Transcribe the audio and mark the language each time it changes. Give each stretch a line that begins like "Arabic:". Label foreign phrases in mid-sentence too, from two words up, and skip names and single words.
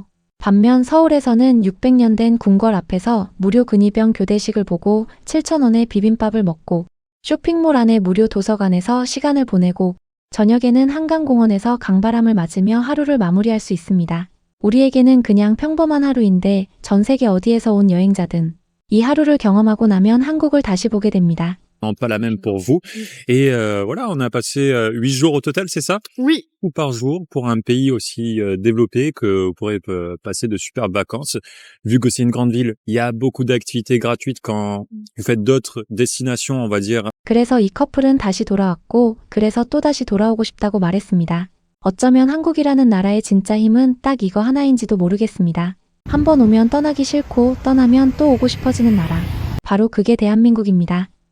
Korean: 반면 서울에서는 600년 된 궁궐 앞에서 무료 근위병 교대식을 보고 7,000원의 비빔밥을 먹고 쇼핑몰 안의 무료 도서관에서 시간을 보내고 저녁에는 한강공원에서 강바람을 맞으며 하루를 마무리할 수 있습니다. 우리에게는 그냥 평범한 하루인데 전 세계 어디에서 온 여행자든 이 하루를 경험하고 나면 한국을 다시 보게 됩니다.
French: Pas la même pour vous. Et voilà, on a passé 8 jours au total, c'est ça? Oui. Ou par jour pour un pays aussi développé que vous pourrez passer de superbes vacances. Vu que c'est une grande ville, il y a beaucoup d'activités gratuites quand vous faites d'autres destinations, on va dire.
Korean: 그래서 이 커플은 다시 돌아왔고 그래서 또다시 돌아오고 싶다고 말했습니다. 어쩌면 한국이라는 나라의 진짜 힘은 딱 이거 하나인지도 모르겠습니다. 한 번 오면 떠나기 싫고 떠나면 또 오고 싶어지는 나라. 바로 그게 대한민국입니다.